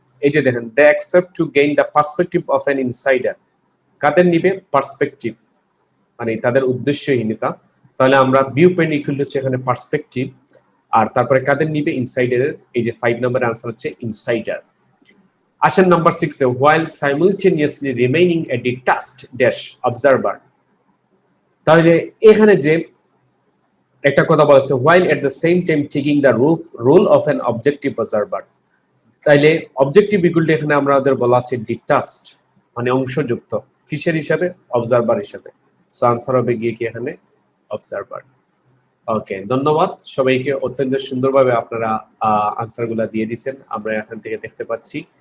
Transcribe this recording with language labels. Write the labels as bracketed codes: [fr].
[bn] এই যে দেখেন, [en] They accept to gain the perspective of an insider. [bn] কাদের নিবে? পার্সপেক্টিভ, মানে তাদের উদ্দেশ্যহীনতা। তাহলে আমরা ভিউ পয়েন্ট ইকুয়াল হচ্ছে এখানে পার্সপেক্টিভ, আর তারপরে কাদের নিবে? ইনসাইডারের। এই যে 5 নম্বরের আনসার হচ্ছে ইনসাইডার। আসেন number 6 A, [en] while simultaneously remaining a detached dash observer। [bn] তাহলে এখানে যে একটা কথা বলা আছে, [en] while at the same time taking the role of an objective observer। [bn] তাইলে অবজেক্টিভ ইকুয়াল টু এখানে আমাদের বলা আছে ডিটাচড, মানে অংশযুক্ত, কিসের হিসাবে? অবজারভার হিসাবে। সো আনসার হবে গিয়ে কি এখানে অবজারভার। ওকে, ধন্যবাদ সবাইকে। অত্যন্ত সুন্দরভাবে আপনারা আনসার গুলা দিয়ে দিচ্ছেন, আমরা এখান থেকে দেখতে পাচ্ছি।